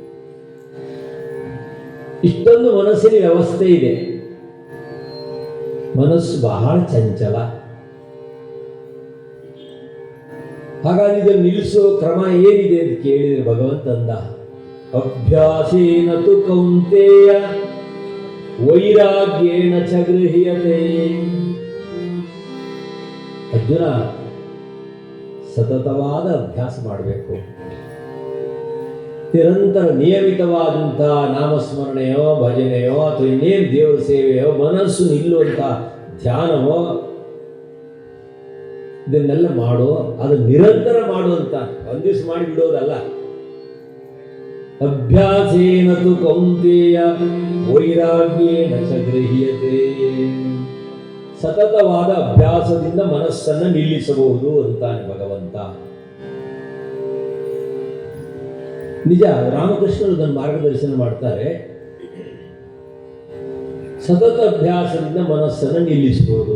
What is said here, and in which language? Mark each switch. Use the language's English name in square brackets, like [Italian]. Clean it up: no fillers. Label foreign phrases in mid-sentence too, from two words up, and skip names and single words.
[Kannada] ಇಷ್ಟೊಂದು ಮನಸ್ಸಿನ ವ್ಯವಸ್ಥೆ ಇದೆ. ಮನಸ್ಸು ಬಹಳ ಚಂಚಲ. ಹಾಗಾಗಿ ಇದನ್ನು ನಿಲ್ಲಿಸೋ ಕ್ರಮ ಏನಿದೆ ಅಂತ ಕೇಳಿದರೆ ಭಗವಂತ ಅಂದ, [Sanskrit] ಅಭ್ಯಾಸೇನ ತು ಕೌಂತೇಯ ವೈರಾಗ್ಯೇನ ಚ ಗೃಹ್ಯತೆ. [Kannada] ಅರ್ಜುನ, ಸತತವಾದ ಅಭ್ಯಾಸ ಮಾಡಬೇಕು. ನಿರಂತರ ನಿಯಮಿತವಾದಂತಹ ನಾಮಸ್ಮರಣೆಯೋ ಭಜನೆಯೋ ಅಥವಾ ಇನ್ನೇನು ದೇವರ ಸೇವೆಯೋ, ಮನಸ್ಸು ನಿಲ್ಲುವಂಥ ಧ್ಯಾನವೋ, ಇದನ್ನೆಲ್ಲ ಮಾಡು. ಅದು ನಿರಂತರ ಮಾಡುವಂತ, ಒಂದು ದಿವಸ ಮಾಡಿ ಬಿಡೋದಲ್ಲ. [Sanskrit] ಅಭ್ಯಾಸೇನ ತು ಕೌಂತೇಯ ವೈರಾಗ್ಯೇನ ಚ ಗೃಹ್ಯತೆ. [Kannada] ಸತತವಾದ ಅಭ್ಯಾಸದಿಂದ ಮನಸ್ಸನ್ನು ನಿಲ್ಲಿಸಬಹುದು ಅಂತಾನೆ ಭಗವಂತ. ನಿಜ, ರಾಮಕೃಷ್ಣರು ಅದನ್ನು ಮಾರ್ಗದರ್ಶನ ಮಾಡ್ತಾರೆ. ಸತತ ಅಭ್ಯಾಸದಿಂದ ಮನಸ್ಸನ್ನು ನಿಲ್ಲಿಸಬಹುದು.